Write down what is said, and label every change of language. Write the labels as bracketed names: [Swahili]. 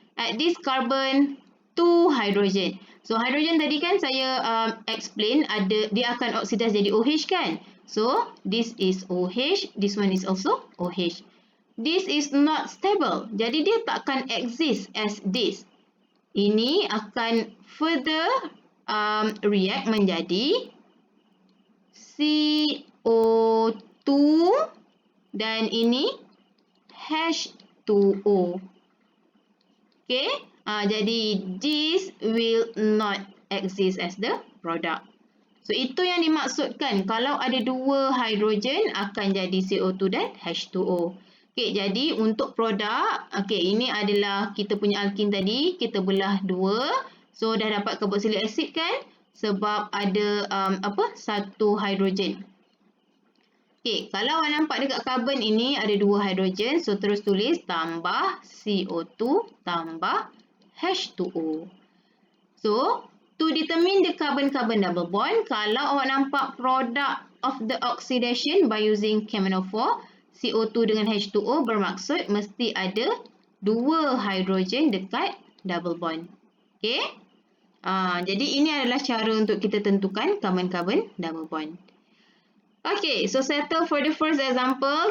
[English] At this carbon, 2 hydrogen. [Malay] So, hydrogen tadi kan saya explain ada dia akan oxidize jadi OH kan? [English] So, this is OH, this one is also OH. This is not stable. [Malay] Jadi, dia takkan [English] exist as this. [Malay] Ini akan further react menjadi CO2 dan ini H2O. [English] Okay, jadi this will not exist as the product. [Malay] So, itu yang dimaksudkan kalau ada 2 hidrogen akan jadi CO2 dan H2O. Okay, jadi untuk produk, okay, ini adalah kita punya alkin tadi, kita belah 2. So, dah dapat carboxylic acid kan? Sebab ada satu hidrogen. Okay, kalau awak nampak dekat carbon ini ada 2 hidrogen, so terus tulis tambah CO2 tambah H2O. [English] So, to determine the carbon-carbon double bond, [Malay] kalau awak nampak [English] product of the oxidation by using KMnO4, [Malay] CO2 dengan H2O bermaksud mesti ada 2 hidrogen dekat [English] double bond. Okay? [Malay] Jadi ini adalah cara untuk kita tentukan carbon-carbon double bond. [English] Okay, so settle for the first example.